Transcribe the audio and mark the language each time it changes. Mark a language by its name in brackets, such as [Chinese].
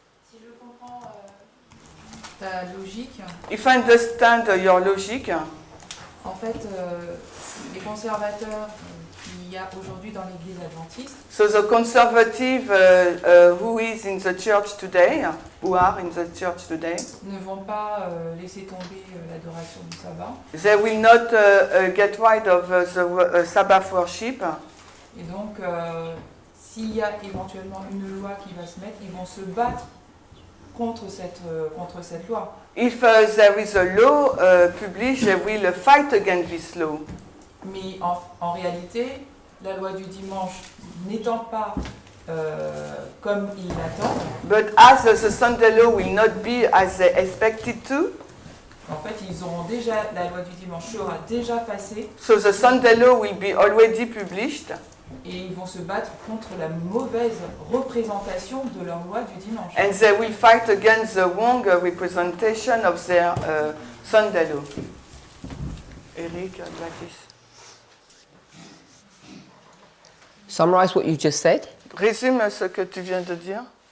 [French] Si je comprends ta logique, [English] If I understand your logic, [French] en fait, les conservateurs qu'il y a aujourd'hui dans l'Église adventiste [English] so the conservative who is in the church today, who are in the church today, [French] ne vont pas laisser tomber l'adoration du sabbat. [English] they will not get rid of the Sabbath worship. [French] Et donc, s'il y a éventuellement une loi qui va se mettre, ils vont se battre contre cette loi. [English] If there is a law published, they will fight against this law. [French] Mais en réalité, la loi du dimanche n'étant pas comme ils l'attendent, [English] But as the Sunday law will not be as they expected to, [French] en fait, ils auront déjà, la loi du dimanche sera déjà passée [English] so the Sunday law will be already published, [French] et ils vont se battre contre la mauvaise représentation de leur loi du dimanche. [English] and they will fight against the wrong representation of their Sunday law. Eric, Gladys. Summarize what you just said. [French] Résume ce que tu viens de dire.